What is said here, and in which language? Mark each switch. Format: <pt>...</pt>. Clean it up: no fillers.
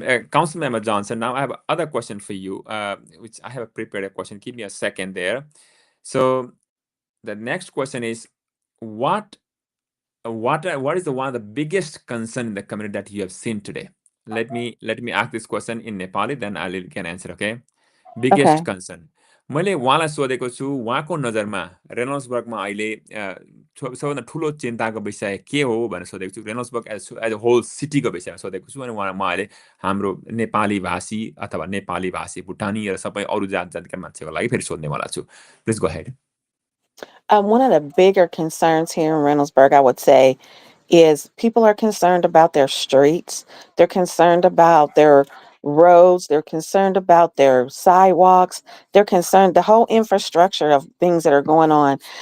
<en>Council Member Johnson, now I have another question for you, which I have prepared a question. Give me a second there. So the next question is, what is the one of the biggest concern in the community that you have seen today? Let me ask this question in Nepali, then I can answer, okay? Biggest Okay. concern.</en> <ne>मैले उहाँलाई सोधेको छु, उहाँको नजरमा रेनोल्ड्सबर्गमा अहिले सबैभन्दा ठुलो चिन्ताको विषय के हो भनेर सोधेको छु। रेनोल्ड्सबर्ग</ne> <en>as a whole</en> <ne>सिटीको विषयमा सोधेको छु अनि म अहिले हाम्रो नेपाली भाषी अथवा नेपाली भाषी भुटानी र सबै अरू जातका मान्छेको लागि फेरि सोध्नेवाला छु।</ne> <en>Please go ahead. One of the bigger concerns here in Reynoldsburg, I would say, is people are concerned about their streets. They're concerned about their roads, they're concerned about their sidewalks, they're concerned the whole infrastructure of things that are going on.</en>